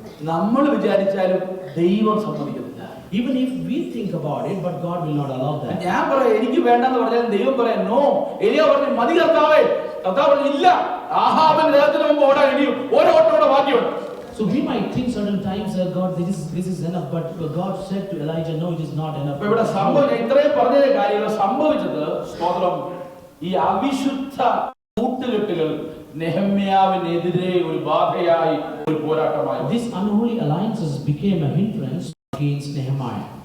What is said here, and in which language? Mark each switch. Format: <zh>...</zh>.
<ml>നമ്മൾ വിചാരിച്ചാലും ദൈവം സമ്മതിക്കുന്നില്ല.</ml> <en>Even if we think about it, but God will not allow that.</en> <ml>ഞാൻ പറയാം എനിക്ക് വേണ്ടെന്ന് പറഞ്ഞാൽ ദൈവം പറയാം നോ. എലിയ പറഞ്ഞു മതി കർത്താവേ, കർത്താവ് പറഞ്ഞു ഇല്ല, ആഹാബിന്റെ ദേഹത്തിന് മുമ്പ് ഓടാൻ ഇനിയും ഓരോ ഓട്ടോടെ ബാക്കിയുണ്ട്.</ml> <en>So we might think certain times, God, this is enough, but God said to Elijah, no, it is not enough.</en> <ml>ഇവിടെ സംഭവിച്ച ഇത്രയും പറഞ്ഞ കാര്യങ്ങൾ സംഭവിച്ചത് സ്തോത്രം ഈ അവിശുദ്ധ കൂട്ടുകെട്ടുകൾ നെഹമ്യാവിനെതിരെ ഒരു ബാധയായി ഒരു പോരാട്ടമായി.</ml> <en>These unholy alliances became a hindrance against Nehemiah.</en>